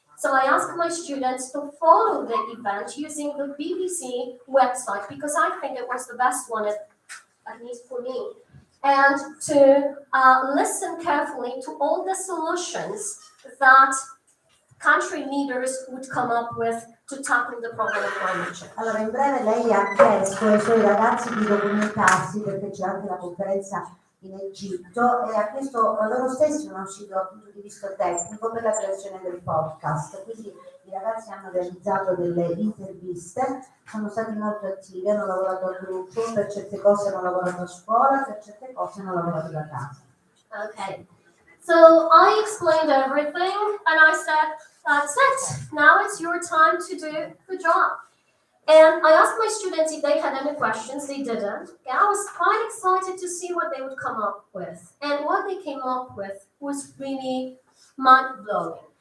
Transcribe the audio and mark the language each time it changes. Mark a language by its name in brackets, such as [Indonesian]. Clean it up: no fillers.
[English] So I asked my students to follow the event using the BBC website because I think it was the best one, at least for me, and to listen carefully to all the solutions that country leaders would come up with to tackle the problem of climate change. [Italian] Allora, in breve lei ha chiesto ai suoi ragazzi di documentarsi perché c'è anche la conferenza in Egitto e ha chiesto loro stessi uno studio dal punto di vista tecnico per la creazione del podcast. Quindi i ragazzi hanno realizzato delle interviste, sono stati molto attivi, hanno lavorato a gruppo, per certe cose hanno lavorato a scuola, per certe cose hanno lavorato da casa. [English] Okay. So I explained everything and I said, that's it. Now it's your time to do the job. And I asked my students if they had any questions. They didn't. Okay, I was quite excited to see what they would come up with. And what they came up with was really mind-blowing.